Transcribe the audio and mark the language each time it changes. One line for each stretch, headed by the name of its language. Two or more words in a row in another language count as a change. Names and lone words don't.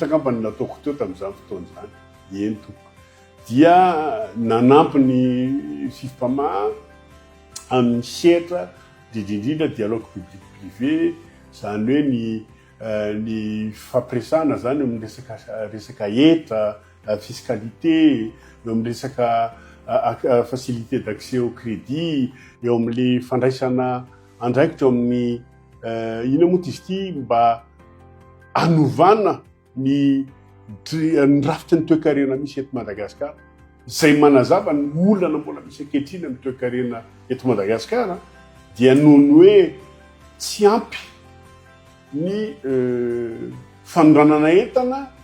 Malagasy: angamba ny nataoko teo tamin'izany fotoana izany eny toko dia nanampy ny fifipama amin'ny sehatra indrindrindra
French: dialogue public
Malagasy: privé zany hoe ny fampiresana zany amin'ny resaka eta fiscalité eo amin'ny resaka
French: facilité d'accès au crédit
Malagasy: eo amin'le fandraisana andraikitra eo amin'ny ina moa izy ity mba anovana ny rafitra ny toe-karena misy eto Madagasikara zay manazava ny olana mbola misy ankehitriny amin'ny toe-karena eto Madagasikara dia nohony hoe tsy ampy ny fanondranana entana